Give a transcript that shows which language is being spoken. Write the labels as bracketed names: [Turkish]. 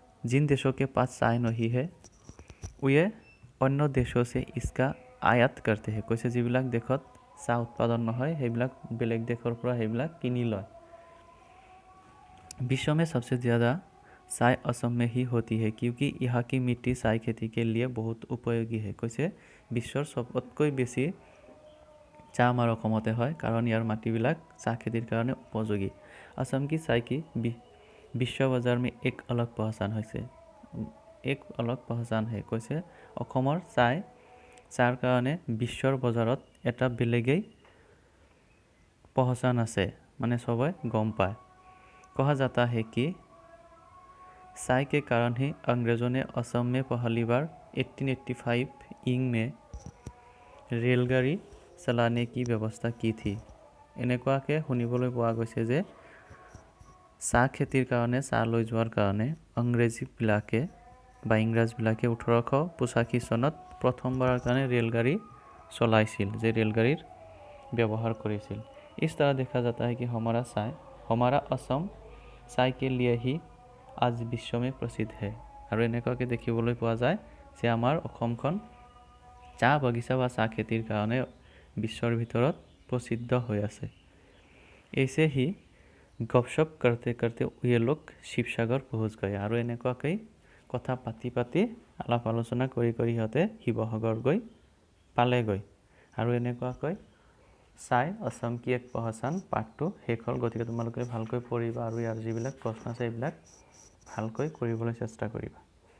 [Hindi] जिन देशों के पास चाय नहीं है वे अन्य देशों से इसका आयात करते हैं। [Assamese] কৈছে যিবিলাক দেশত চাহ উৎপাদন নহয় সেইবিলাক বেলেগ দেশৰ পৰা সেইবিলাক কিনি লয়। [Hindi] विश्व में सबसे ज़्यादा चाय असम में ही होती है क्योंकि यहाँ की मिट्टी चाय खेती के लिए बहुत उपयोगी है। [Assamese] কৈছে বিশ্বৰ সবতকৈ বেছি চাহ আমাৰ অসমতে হয় কাৰণ ইয়াৰ মাটিবিলাক চাহ খেতিৰ কাৰণে উপযোগী। [Hindi] असम की चाय की विश्व बाजार में एक अलग पहचान है। [Assamese] কৈছে অসমৰ চাহৰ কাৰণে বিশ্বৰ বজাৰত এটা বেলেগেই पहचान আছে মানে সবাই গম পায়। [Hindi] कहा जाता है कि चाय के कारण ही अंग्रेजों ने असम में पहली बार 1885 ईंग में रेलगाड़ी चलाने की व्यवस्था की थी। [Assamese] এনেকুৱাকৈ শুনিবলৈ পোৱা গৈছে যে চাহ খেতিৰ কাৰণে চাহ লৈ যোৱাৰ কাৰণে ইংৰাজবিলাকে 1885 চনত প্ৰথমবাৰৰ কাৰণে ৰেলগাড়ী চলাইছিল, যে ৰেলগাড়ীৰ ব্যৱহাৰ কৰিছিল। [Hindi] इस तरह देखा जाता है कि हमारा असम चाय के लिए ही आज विश्व में प्रसिद्ध है। [Assamese] আৰু এনেকুৱাকৈ দেখিবলৈ পোৱা যায় যে আমাৰ অসমখন চাহ বাগিচা বা চাহ খেতিৰ কাৰণে বিশ্বৰ ভিতৰত প্ৰসিদ্ধ হৈ আছে। [Hindi] ऐसे ही गपशप करते करते ये लोग শিৱসাগৰ পहुঁচ গए। [Assamese] আৰু এনেকুৱাকৈ কথা পাতি পাতি আলাপ আলোচনা কৰি সিহঁতে শিৱসাগৰ গৈ পালেগৈ। আৰু এনেকুৱাকৈ চাই অসম কি এক পহচান পাঠটো শেষ হ'ল। গতিকে তোমালোকে ভালকৈ পঢ়িবা আৰু ইয়াৰ যিবিলাক প্ৰশ্ন আছে এইবিলাক ভালকৈ কৰিবলৈ চেষ্টা কৰিবা।